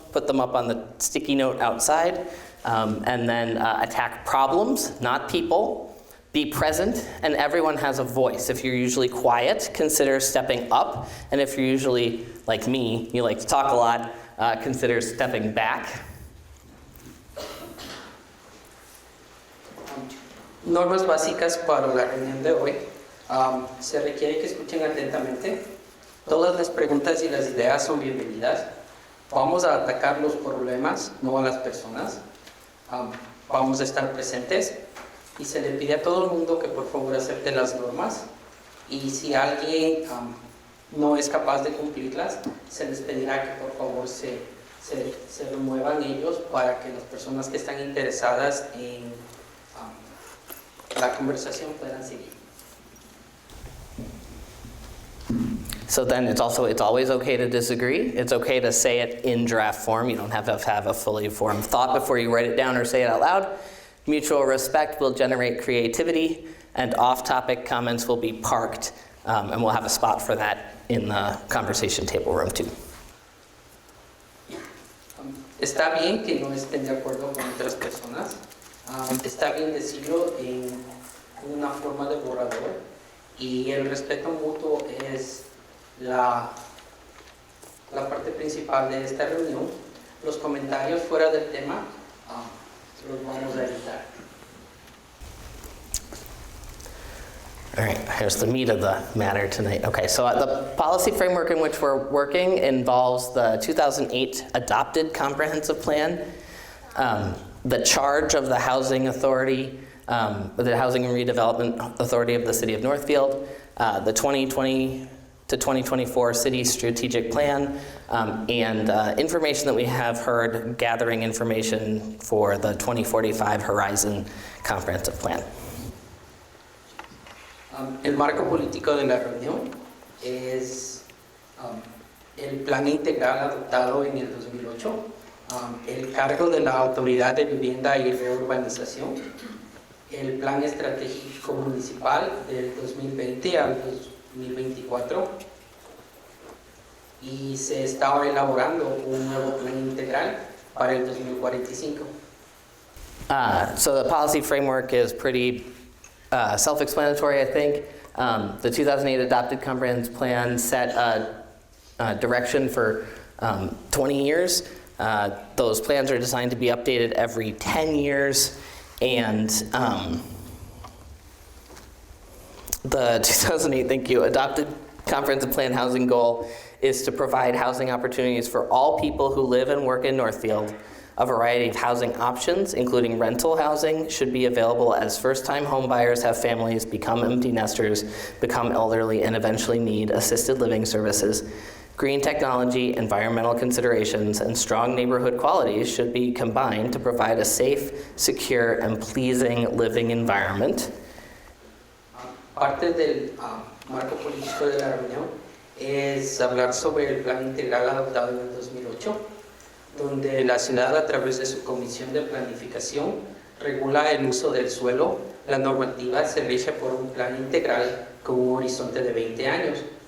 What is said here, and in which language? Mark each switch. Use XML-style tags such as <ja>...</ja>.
<en>Put them up on the sticky note outside. And then attack problems, not people. Be present, and everyone has a voice. If you're usually quiet, consider stepping up. And if you're usually, like me, you like to talk a lot, consider stepping back.</en> <es>Normas básicas para la reunión de hoy. Se requiere que escuchen atentamente. Todas las preguntas y las ideas son bienvenidas. Vamos a atacar los problemas, no a las personas. Vamos a estar presentes. Y se le pide a todo el mundo que por favor acepte las normas. Y si alguien no es capaz de cumplirlas, se les pedirá que por favor se remuevan ellos para que las personas que están interesadas en la conversación puedan seguir.</es> <en>So then it's always okay to disagree. It's okay to say it in draft form. You don't have to have a fully formed thought before you write it down or say it out loud. Mutual respect will generate creativity, and off-topic comments will be parked, and we'll have a spot for that in the conversation table room too.</en> <es>Está bien que no estén de acuerdo con otras personas. Está bien decirlo en una forma de borrador. Y el respeto mutuo es la parte principal de esta reunión. Los comentarios fuera del tema los vamos a evitar.</es> <en>All right, here's the meat of the matter tonight. Okay, so the policy framework in which we're working involves the 2008 adopted comprehensive plan, the charge of the housing authority, the Housing and Redevelopment Authority of the City of Northfield, the 2020 to 2024 City Strategic Plan, and information that we have heard, gathering information for the 2045 Horizon Comprehensive Plan.</en> <es>El marco político de la reunión es el plan integral adoptado en el 2008, el cargo de la Autoridad de Vivienda y Reurbanización, el plan estratégico municipal del 2020 al 2024 y se está elaborando un nuevo plan integral para el 2045.</es> <en>So the policy framework is pretty self-explanatory, I think. The 2008 adopted comprehensive plan set a direction for 20 years. Those plans are designed to be updated every 10 years. And the 2008, thank you, adopted comprehensive plan housing goal is to provide housing opportunities for all people who live and work in Northfield. A variety of housing options, including rental housing, should be available as first-time home buyers have families, become empty nesters, become elderly, and eventually need assisted living services. Green technology, environmental considerations, and strong neighborhood qualities should be combined to provide a safe, secure, and pleasing living environment.</en> <es>Parte del marco político de la reunión es hablar sobre el plan integral adoptado en el 2008, donde la ciudad, a través de su comisión de planificación, regula el uso del suelo. La normativa se rige por un plan integral con un horizonte de 20 años.</es>